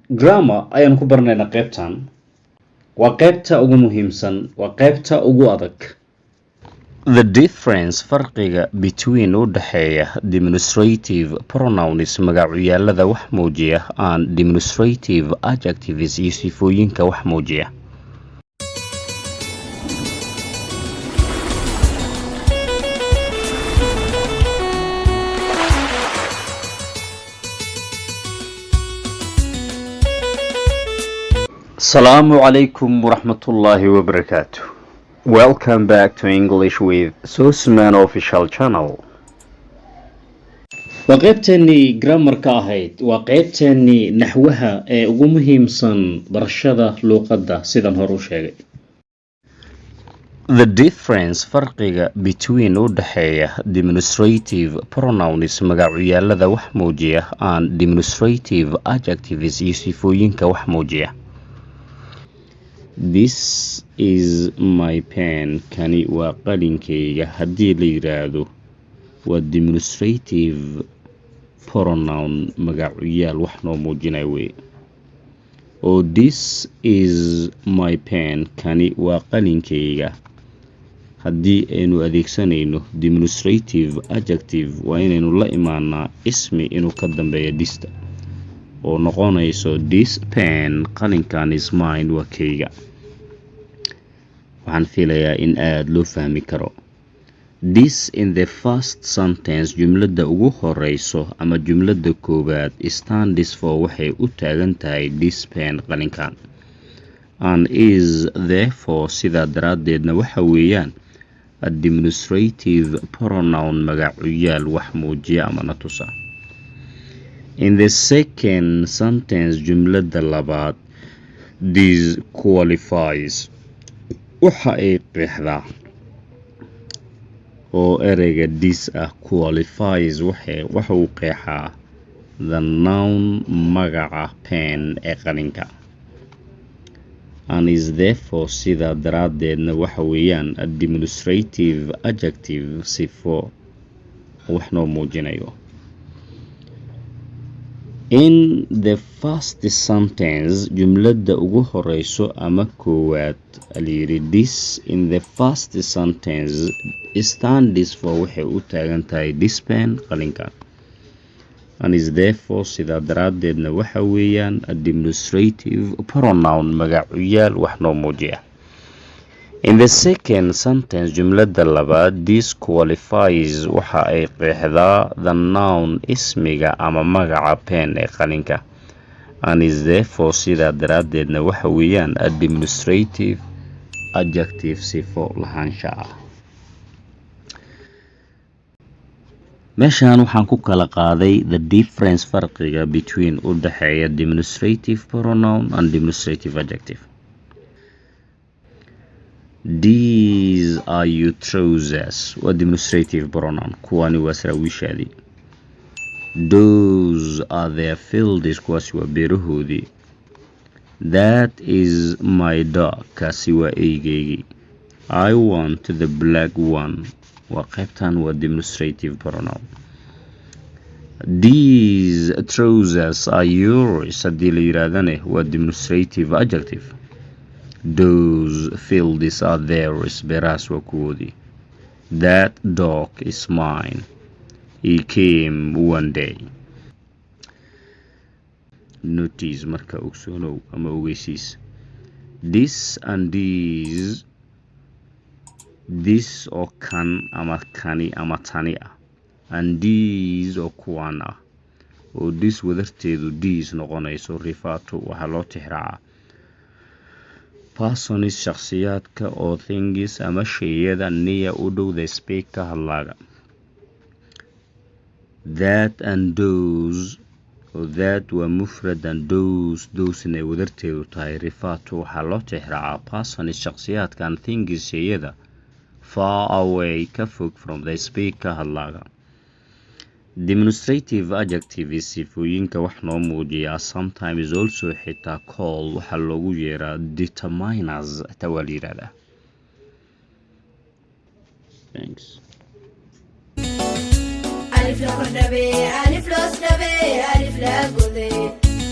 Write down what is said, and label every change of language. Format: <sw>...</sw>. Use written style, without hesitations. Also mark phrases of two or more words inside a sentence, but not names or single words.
<so>grammar ayaan ku barnaynaa qaybtan. waa qaybta ugu muhiimsan, waa qaybta ugu adag.</so> <en>The difference</en> <so>farqiga between u dhaxeeya</so> <en>demonstrative pronouns</en> <so>magacyaalada wax muujiya</so> <en>and demonstrative adjectives</en> <so>iyo sifooyinka wax muujiya.</so> <ar>السلام عليكم ورحمة الله وبركاته.</ar> <en>Welcome back to English with Susman official channel.</en> <so>waa qaybteennii grammarka ahayd, waa qaybteennii naxwaha ee ugu muhiimsan barashada luuqadda sidan hore u sheegay.</so> <en>The difference</en> <so>farqiga between u dhaxeeya</so> <en>demonstrative pronouns</en> <so>magacyaalada wax muujiya</so> <en>and demonstrative adjectives</en> <so>iyo sifooyinka wax muujiya.</so> <en>This is my pen.</en> <so>Kani waa qalinkayga. haddii la yiraahdo waa</so> <en>demonstrative pronoun</en> <so>magacyaal wax noo muujinaya wey.</so> <en>oo this is my pen.</en> <so>Kani waa qalinkayga. haddii aynu adeegsanayno</so> <en>demonstrative adjective</en> <so>waa inaynu la imaanaa ismi inuu ka dambeeya dista oo noqonayso</so> <en>this pen. qalinkan is mine,</en> <so>waa kayga. waxaan filayaa in aad loo fahmi karo.</so> <en>This in the first sentence,</en> <so>jumlada ugu horeyso ama jumlada koobaad,</so> <en>stands for</en> <so>waxay u taagan tahay</so> <en>this pen,</en> <so>qalinkan.</so> <en>And is therefore</en> <so>sidaa daraadeedna waxa weeyaan</so> <en>a demonstrative pronoun</en> <so>magacyaal wax muujiya ama na tusa.</so> <en>In the second sentence,</en> <so>jumlada labaad,</so> <en>this qualifies</en> <so>waxa ay qeexdaa oo ereyga</so> <en>this qualifies</en> <so>waxa uu qeexaa</so> <en>the noun</en> <so>magaca pen ee qalinka.</so> <en>And is therefore</en> <so>sidaa daraadeedna waxa weeyaan</so> <en>a demonstrative adjective</en> <so>sifo wax noo muujinayo.</so> <en>In the first sentence,</en> <so>jumlada ugu horeyso ama koowaad, alayiri</so> <en>this in the first sentence stands for</en> <so>waxay u taagan tahay</so> <en>this pen,</en> <so>qalinkan.</so> <en>And is therefore</en> <so>sidaa daraadeedna waxa weeyaan</so> <en>a demonstrative pronoun</en> <so>magacyaal wax noo muujiya.</so> <en>In the second sentence,</en> <so>jumlada labaad,</so> <en>this qualifies</en> <so>waxa ay qeexdaa</so> <en>the noun</en> <so>ismiga ama magaca pen ee qalinka.</so> <en>And is therefore</en> <so>sidaa daraadeedna waxa weeyaan</so> <en>a demonstrative adjective</en> <so>sifo lahaansha ah. meeshaan waxaan ku kala qaaday</so> <en>the difference</en> <so>farqiga between u dhaxeeya</so> <en>demonstrative pronoun and demonstrative adjective. These are your trousers.</en> <so>waa</so> <en>demonstrative pronoun.</en> <so>kuwani waa saraawiishaadii.</so> <en>Those are their fields.</en> <so>kuwaasi waa beerahoodii.</so> <en>That is my dog.</en> <so>kaasi waa eygaygii.</so> <en>I want the black one.</en> <so>waa qaybtan waa</so> <en>demonstrative pronoun. These trousers are yours.</en> <so>haddii la yiraahdane waa</so> <en>demonstrative adjective. Those fields are theirs.</en> <so>beerahaas waa kuwoodii.</so> <en>That dog is mine. He came one day.</en> <so>Notice marka ogsoonow ama ogeysiis.</so> <en>This and these,</en> <so>this oo kan ama kani ama tani ah,</so> <en>and these</en> <so>oo kuwan ah, oo this wadarteedu these noqonayso rifaato waxaa loo tixraacaa persons shakhsiyaadka oo things ama shayada near u dhow</so> <en>the speaker</en> <so>hadlaaga.</so> <en>That and those,</en> <so>oo that waa mufrad</so> <en>and those</en> <so>inay wadarteedu tahay rifaato waxaa loo tixraacaa persons shakhsiyaadka</so> <en>and things</en> <so>shayada</so> <en>far away</en> <so>ka fog</so> <en>from the speaker</en> <so>hadlaaga.</so> <en>Demonstrative adjectives</en> <so>sifooyinka wax noo muujiya</so> <en>sometimes also</en> <so>xitaa call waxaa loogu yeeraa determiners xitaa waa la yiraahdaa.</so> <en>Thanks. ألف لخر نبي ألف لوس نبي ألف لا قضي</en>